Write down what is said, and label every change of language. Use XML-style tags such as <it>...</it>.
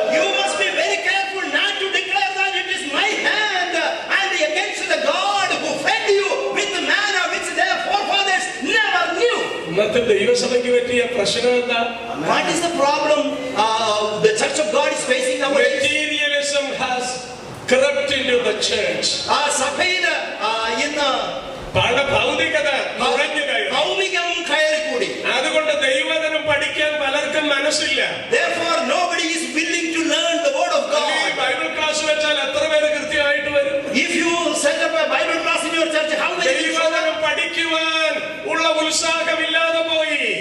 <en>You must be very careful not to declare that it is my hand and against the God who fed you with the manna which their forefathers never knew.</en> <ml>ഇന്നത്തെ ദൈവസഭയ്ക്ക് പറ്റിയ പ്രശ്നം എന്താ?</ml> <en>What is the problem the Church of God is facing nowadays? Materialism has crept into the church.</en> <ml>സഭയിൽ ഇന്ന് ഭൗതികത നുഴഞ്ഞു കയറി. ഭൗമികം കയറിക്കൂടി. അതുകൊണ്ട് ദൈവവചനം പഠിക്കാൻ പലർക്കും മനസ്സില്ല.</ml> <en>Therefore nobody is willing to learn the word of God.</en> <ml>ഈ ബൈബിൾ ക്ലാസ് വെച്ചാൽ എത്ര പേര് കൃത്യമായിട്ട് വരും?</ml> <en>If you set up a Bible class in your church, how many people</en> <ml>ദൈവവചനം പഠിക്കുവാൻ ഉള്ള ഉത്സാഹമില്ലാതെ പോയി.</ml>